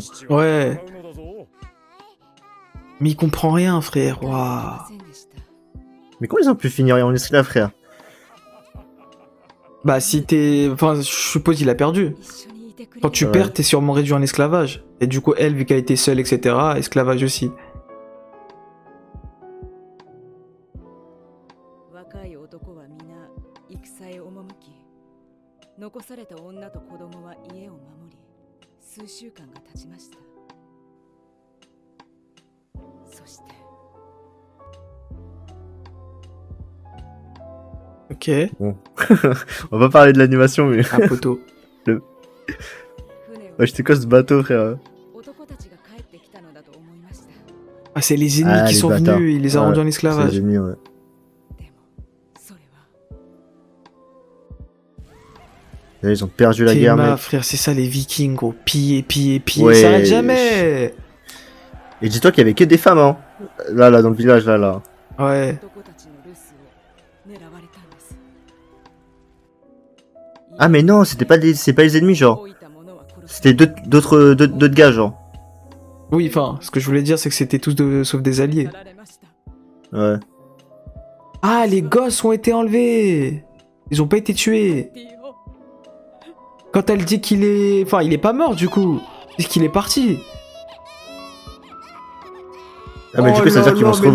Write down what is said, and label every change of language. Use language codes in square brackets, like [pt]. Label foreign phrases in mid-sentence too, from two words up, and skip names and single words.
[fr] Ouais, mais il comprend rien, frère, waouh. Mais comment ils ont pu finir en esclave, frère? Bah, si t'es... Enfin, je suppose il a perdu. Quand tu Ouais. perds, t'es sûrement réduit en esclavage. Et du coup, elle, vu qu'elle était seule, etc., esclavage aussi. [ja] 若い男は皆戦へ赴き、残された女と子供は家を守り、数週間が経ちました。そして [fr] Ok. On va pas parler de l'animation, mais... Ah, poto. Ouais, j'étais quoi ce bateau, frère? [ja] 男たちが帰ってきたのだと思いました。 [fr] Ah, c'est les ennemis Ah, qui les sont bâtards. venus, il les a Ouais, rendus en C'est esclavage. génial, ouais. [ja] でもそれは [fr] Là, ils ont perdu la T'es guerre, ma, mec. frère, c'est ça les vikings, gros. Piller, piller, piller, Ouais. ça s'arrête jamais. Et dis-toi qu'il y avait que des femmes, hein. Là, dans le village, là. Ouais. [ja] 男たちの留守を狙われたんです。 [fr] Ah, mais non, c'est pas les ennemis, genre. [ja] 老いた者は殺し [fr] C'était d'autres gars, genre. Oui, enfin, ce que je voulais dire, c'est que c'était tous sauf des alliés. [ja] 去られました。 [fr] Ouais. Ah, les gosses ont été enlevés. Ils ont pas été tués. ディオ Quand elle dit qu'il est... Enfin, il est pas mort, du coup. Puisqu'il est parti. Ah, mais du Oh coup, ça veut là dire qu'ils vont là, se mais